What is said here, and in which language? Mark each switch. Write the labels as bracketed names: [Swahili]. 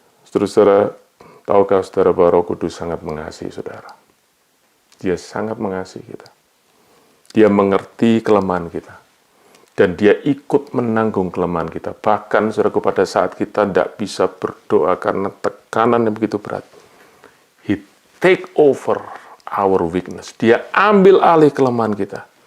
[Indonesian] Saudara, tahukah saudara bahwa Roh Kudus sangat mengasihi saudara? Dia sangat mengasihi kita. Dia mengerti kelemahan kita. Dan dia ikut menanggung kelemahan kita. Bahkan, saudara, pada saat kita tidak bisa berdoa karena tekanan yang begitu berat. [English] He take over our weakness. [Indonesian] Dia ambil alih kelemahan kita.